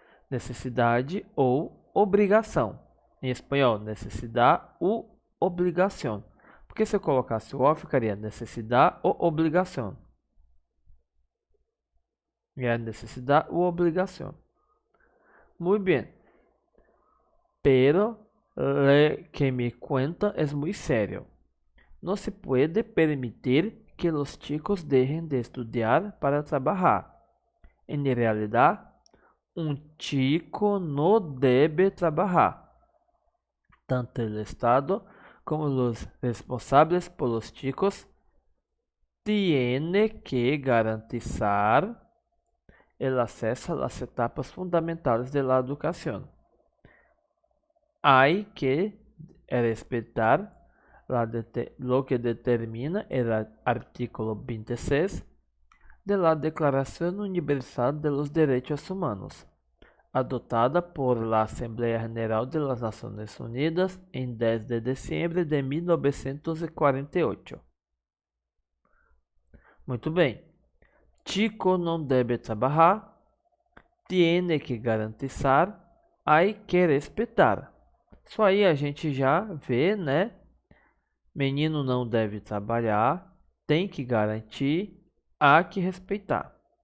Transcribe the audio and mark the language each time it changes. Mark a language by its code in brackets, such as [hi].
[pt] Necessidade ou obrigação. Em espanhol, necessidade ou obrigação. Porque se eu colocasse o O, ficaria necessidade ou obrigação. E é necessidade ou obrigação. [es] Muy bien. Pero lo que me cuenta es muy serio. No se puede permitir que los chicos dejen de estudiar para trabajar. En realidad, un chico no debe trabajar. Tanto el Estado como los responsables por los chicos tienen que garantizar el acceso a las etapas fundamentales de la educación. Hay que respetar lo que determina el artículo 26 de la Declaración Universal de los Derechos Humanos, adoptada por la Asamblea General de las Naciones Unidas en 10 de diciembre de 1948. [pt] Muito bem. Chico não deve trabalhar, [es] tiene que garantizar, hay que respetar. [pt] Isso aí a gente já vê, né? Menino não deve trabalhar, tem que garantir, há que respeitar.